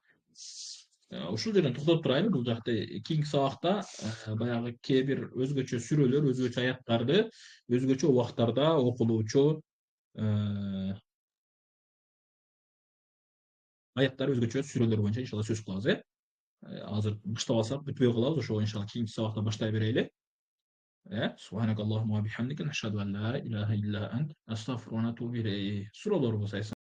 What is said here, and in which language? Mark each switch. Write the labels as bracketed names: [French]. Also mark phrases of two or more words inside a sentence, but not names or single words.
[Kyrgyz] Ушул жерден токтоп турайын. Бул жакта кийинки сабакта баягы кээ бир өзгөчө сүрөлөр, өзгөчө аяттарды өзгөчө убактарда окулуучу аяттар өзгөчө сүрөлөр боюнча иншалла сөз кылабыз, э? Азыр баштап алсак бүтпөй калабыз. Ошого иншалла кийинки сабакта баштай берели. [Arabic] سبحانك اللهم وبحمدك نشهد أن لا إله إلا أنت نستغفرك ونتوب إليك. [Kyrgyz] Суралар болсо